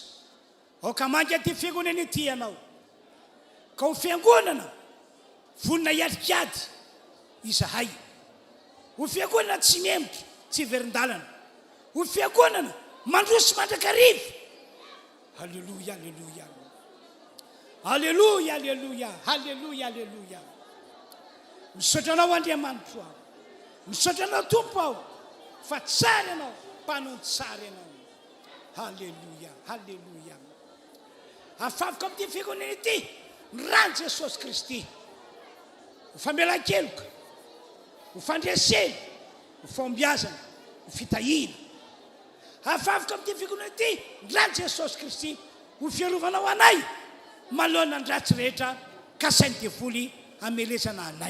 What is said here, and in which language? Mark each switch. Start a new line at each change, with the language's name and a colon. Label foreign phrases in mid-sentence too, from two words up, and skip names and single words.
Malagasy: Oka manga ty fiangonana ity ianao ka ho fiangonana vonona hiarikady izahay ho fiangonana tsy memitra tsy verin-dalana ho fiangonana mandroso mandrakariva. Halleluia halleluia halleluia halleluia halleluia halleluia. Misaotra anao Andriamanitra aho misaotra anao tompo aho fa tsara ianao mpanao tsara ianao. Halleluia halleluia. Afavaka amin'ity fiangonana ity ny rany Jesosy Kristy ho famelan-keloka ho fandresena ho fombiazana ho fitahina. Afavaka amin'ity fiangonana ity ny rany Jesosy Kristy ho fiarovanao anay malohana ny ratsy rehetra ka sainy devoly amelezana anay.